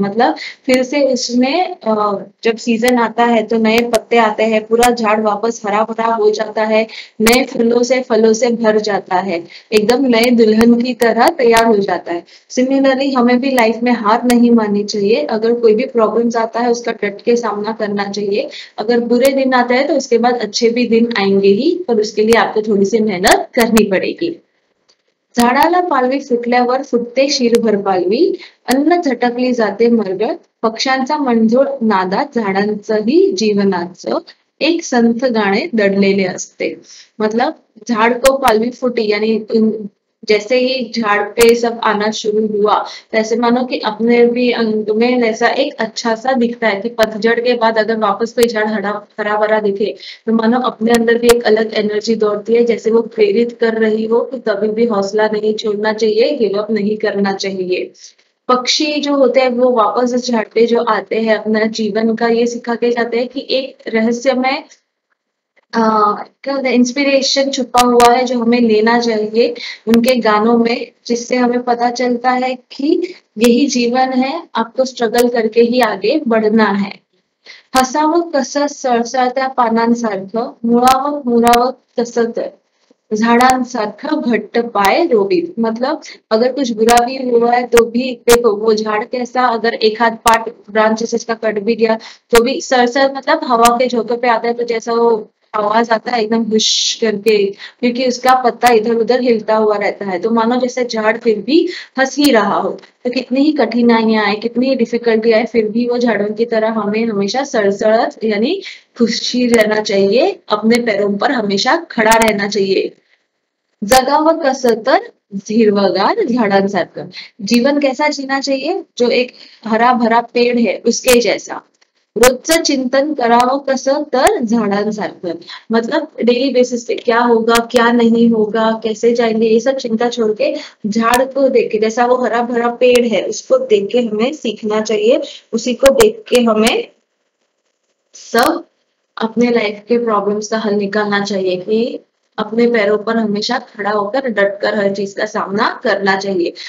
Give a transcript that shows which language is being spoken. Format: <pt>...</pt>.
<hi>मतलब फिर से उसमें जब सीजन आता है तो नए पत्ते आते हैं, पूरा झाड़ वापस हरा भरा हो जाता है, नए फलों से भर जाता है, एकदम नए दुल्हन की तरह तैयार हो जाता है. सिमिलरली हमें भी लाइफ में हार नहीं माननी चाहिए. अगर कोई भी प्रॉब्लम्स आता है उसका डट के सामना करना चाहिए. अगर बुरे दिन आते हैं तो उसके बाद अच्छे भी दिन आएंगे ही, पर उसके लिए आपको थोड़ी सी मेहनत करनी पड़ेगी.</hi> <mr>झाडाला पालवी फुटल्यावर फुटते शीरभर पालवी, अन्न झटकली जाते मरगळ, पक्ष्यांचा मंजूळ नादात झाडांचंही जीवनाचं एक संथ गाणे दडलेले असते.</mr> <hi>मतलब झाड़ को पालवी फूटी यानी जैसे ही झाड़ पे सब आना शुरू हुआ, वैसे मानो कि अपने भी अंग में ऐसा एक अच्छा सा दिखता है कि पतझड़ के बाद अगर वापस कोई झाड़ हरा हरा भरा दिखे, तो मानो अपने अंदर भी एक अलग एनर्जी दौड़ती है, जैसे वो प्रेरित कर रही हो कि कभी भी हौसला नहीं छोड़ना चाहिए, गिव अप नहीं करना चाहिए. पक्षी जो होते हैं वो वापस इस झाड़ पे जो आते हैं अपना जीवन का ये सिखा के जाते हैं कि एक रहस्यमय क्या होता है इंस्पिरेशन छुपा हुआ है जो हमें लेना चाहिए उनके गानों में, जिससे हमें पता चलता है कि यही जीवन है, आपको स्ट्रगल करके ही आगे बढ़ना है.</hi> <mr>हसावं कसं सळसळत्या पानांसारखं, मुळावं मुरावं तसं तर झाडांसारखं घट्ट पाय रोबीत।</mr> <hi>मतलब अगर कुछ बुरा भी हुआ है तो भी देखो वो झाड़ कैसा, अगर एक हाथ पार्ट ब्रांचेस इसका कट भी गया तो भी सरसर मतलब हवा के झोंके पे आता है तो जैसा वो आवाज आता है एकदम हुश करके, क्योंकि उसका पत्ता इधर उधर हिलता हुआ रहता है, तो मानो जैसे झाड़ फिर भी हंस ही रहा हो। तो कितनी ही कठिनाइयां आए, कितनी ही डिफिकल्टी आए, फिर भी वो झाड़ों की तरह हमें हमेशा सरसरत यानी खुशी रहना चाहिए, अपने पैरों पर हमेशा खड़ा रहना चाहिए।</hi> <mr>जगावं कसं तर हिरवगार झाडांसारखं।</mr> <hi>जीवन कैसा जीना चाहिए, जो एक हरा भरा पेड़ है उसके जैसा।</hi> <mr>रोजचं चिंतन करावं कसं तर झाडांसारखं।</mr> <hi>मतलब डेली बेसिस पे क्या होगा क्या नहीं होगा कैसे जाएंगे ये सब चिंता छोड़ के झाड़ को देख के, जैसा वो हरा भरा पेड़ है उसको देख के हमें सीखना चाहिए, उसी को देख के हमें सब अपने लाइफ के प्रॉब्लम्स का हल निकालना चाहिए कि अपने पैरों पर हमेशा खड़ा होकर डट कर हर चीज का सामना करना चाहिए।</hi>